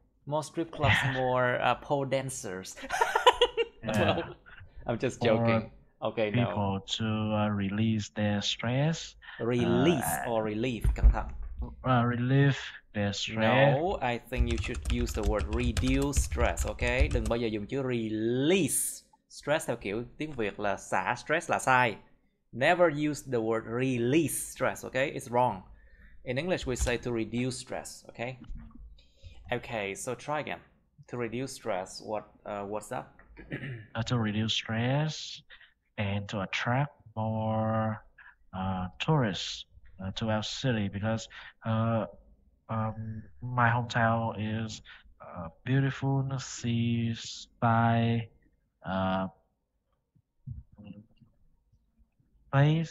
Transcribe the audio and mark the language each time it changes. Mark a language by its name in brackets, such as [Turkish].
[English] More strip clubs, more pole dancers. yeah, Well, I'm just for joking. Okay, no. people to release their stress, Release or relief, [Vietnamese] cẩn thận. [English] relieve their stress. No, I think you should use the word reduce stress, okay? [Vietnamese] Đừng bao giờ dùng chữ release. Stress theo kiểu tiếng Việt là xả stress là sai. [English] Never use the word release stress, okay? It's wrong. In English, we say to reduce stress, okay? Okay, so try again. To reduce stress, what's that? To reduce stress and to attract more tourists to our city because my hometown is beautiful seaside uh, place.